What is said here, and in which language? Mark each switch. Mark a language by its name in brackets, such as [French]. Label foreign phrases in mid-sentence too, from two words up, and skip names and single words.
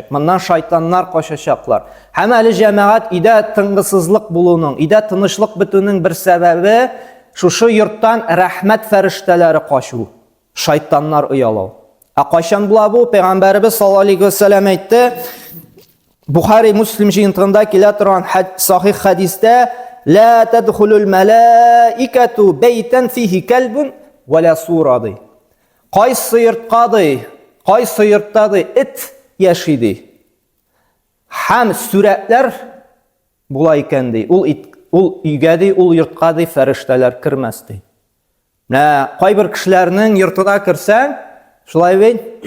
[Tatar] Моннан шайтаннар качачаклар. Һәм әле җәмәгать идә тынгысызлык булуның, идә тынычлык бетүнең бер сәбәбе шушы йорттан рәхмәт фәрештәләре качу, шайтаннар уялау. Кайчан була бу? Пәйгамбәребез [Arabic] صلى الله عليه وسلم [Tatar] әйтте, Бухари Муслим җыентыгында килә торган сахих хадистә, [Arabic] لا تدخل الملائكة بيتا فيه كلب ولا صورة ди. [Tatar] Кайсы йортка ди, кайсы йортта ди ит яши ди. Һәм сүрәтләр була икән ди. Ул өйгә ди, ул йортка ди фәрештәләр кирмәс ди. Менә кайбер кешеләрнең йортына кирсәң, шулай бит.